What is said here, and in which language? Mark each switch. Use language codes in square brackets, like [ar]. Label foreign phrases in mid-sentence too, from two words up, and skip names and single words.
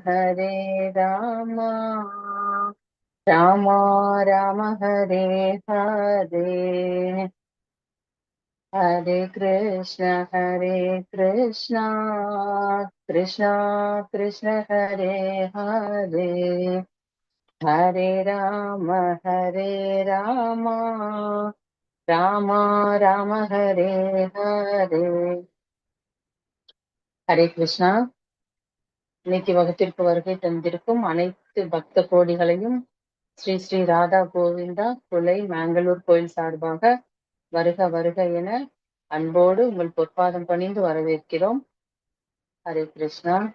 [sa] राम राम हरे हरे, हरे कृष्ण कृष्ण कृष्ण हरे हरे, हरे राम राम राम हरे हरे, हरे कृष्णा। [ta] இன்னைக்கு வகுப்பிற்கு வருகை தந்திருக்கும் அனைத்து பக்த கோடிகளையும் ஸ்ரீ ஸ்ரீ ராதா கோவிந்தா குலை மேங்களூர் கோயில் சார்பாக வருக வருக என அன்போடு உங்கள் பொற்பாதம் பணிந்து வரவேற்கிறோம். ஹரே கிருஷ்ணா.